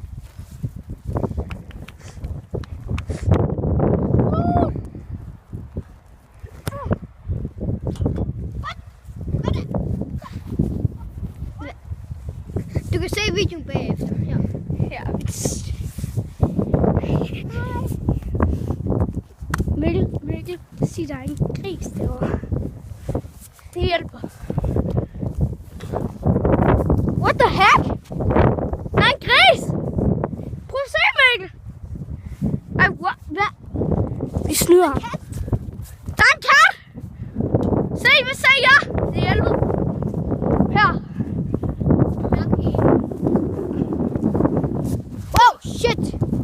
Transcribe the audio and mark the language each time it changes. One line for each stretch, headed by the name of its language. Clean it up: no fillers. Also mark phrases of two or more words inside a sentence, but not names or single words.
Danish: Du kan se videoen bagefter. Ja. Her. Mikkel, sig der er en gris derovre. Det hjælper.
English: What the heck?
Danish: Der er en gris! Prøv at se, Mikkel! Ej, hvad? Vi snyder ham. Der er en kat! Se, hvad sagde jeg? Det hjælper. Her.
English: Okay. Oh, shit!